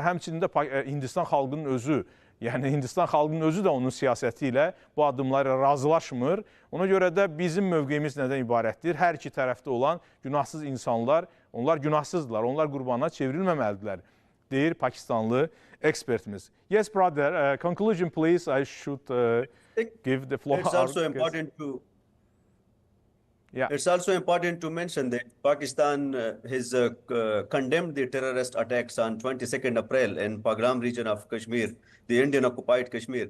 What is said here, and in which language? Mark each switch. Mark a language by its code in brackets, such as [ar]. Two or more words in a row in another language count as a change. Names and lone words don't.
[az] Həmçinin də Hindistan xalqının özü, yəni Hindistan xalqının özü də onun siyasəti ilə bu addımlarla razılaşmır. Ona görə də bizim mövqeyimiz nədən ibarətdir? Hər iki tərəfdə olan günahsız insanlar, onlar günahsızdırlar, onlar qurbana çevrilməməlidirlər, deyir Pakistanlı ekspertimiz. [en] Yes, brother, conclusion please. I should give the floor. It's also important to It's also important to mention that Pakistan has condemned the terrorist attacks on 22nd April in Pagram region of Kashmir, the Indian occupied Kashmir.